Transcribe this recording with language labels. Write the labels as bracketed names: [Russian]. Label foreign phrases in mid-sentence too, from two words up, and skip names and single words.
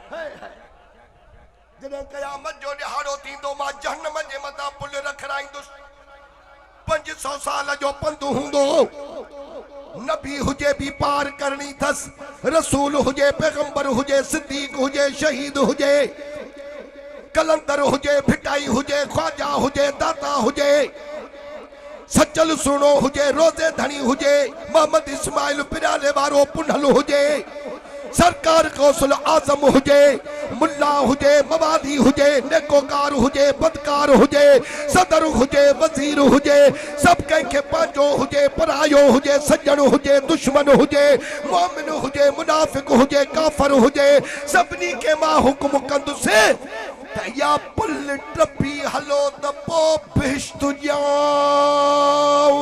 [Sindhi] जॾहिं क़यामत जो ॾिहाड़ो थींदो मां जहन्नम जे मथां पुल रखराईंदुसि 500 साल जो पंधु हूंदो नबी हुजे भी पार करनी थस रसूल हुजे पैगंबर हुजे सिद्दीक हुजे शहीद हुजे कलंदर हुजे भिटाई हुजे ख्वाजा हुजे दाता हुजे सचल सुनो हुजे रोजे धनी हुजे मोहम्मद इस्माइल पिराले वारो पुनल हुजे सरकार कौशल आजम हुजे मुल्ला हुजे मवादी हुजे नेकोकार हुजे बदकार हुजे सदर हुजे वजीर हुजे सब कंहिंखे पंहिंजो हुजे परायो हुजे सज्जन हुजे दुश्मन हुजे मोमिन हुजे मुनाफिक हुजे काफर हुजे सभिनी खे मां हुक्म कंदुसि त या पुल टपी हलो त पोइ बिश्त ॼाव